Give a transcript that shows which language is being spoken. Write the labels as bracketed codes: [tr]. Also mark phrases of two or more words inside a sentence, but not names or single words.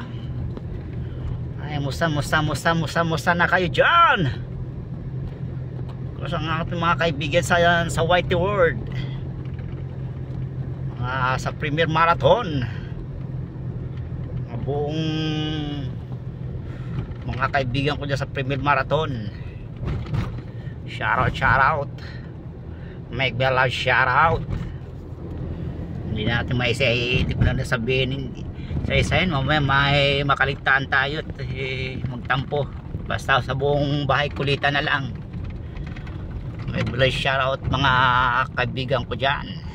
[tl] Ay, musta na kayo dyan? Kasi ang ating mga kaibigan sa Whitey World, sa Premier Marathon, buong mga kaibigan ko dyan sa Premier Marathon, [en] shout out, make me a loud shout out. [tl] Hindi natin hindi ko na nasabihin isa-isahin, mamaya may makaligtaan tayo at magtampo. Basta sa buong bahay kulitan na lang. May [en] bless shoutout [tl] mga kaibigan ko dyan.